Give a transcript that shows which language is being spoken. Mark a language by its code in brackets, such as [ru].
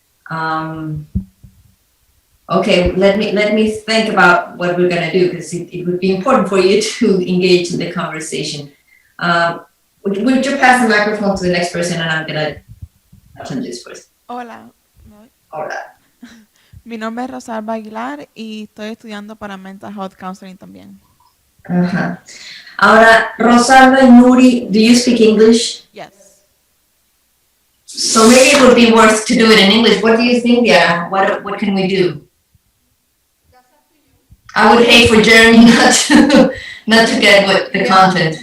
[en] Um, okay, let me think about what we're gonna do because it would be important for you to engage in the conversation. Would you pass the microphone to the next person and I'm gonna attend this person. [es] Hola, ¿me oye? Ahora. Mi nombre es Rosalba Aguilar y estoy estudiando para [en] Mental Health Counseling [es] también. Uh-huh. [en] Ahora, Rosalba and Nuri, do you speak English? Yes. So maybe it would be worth to do it in English. What do you think? Yeah. What can we do? I would hate for Jeremy not to get what the content.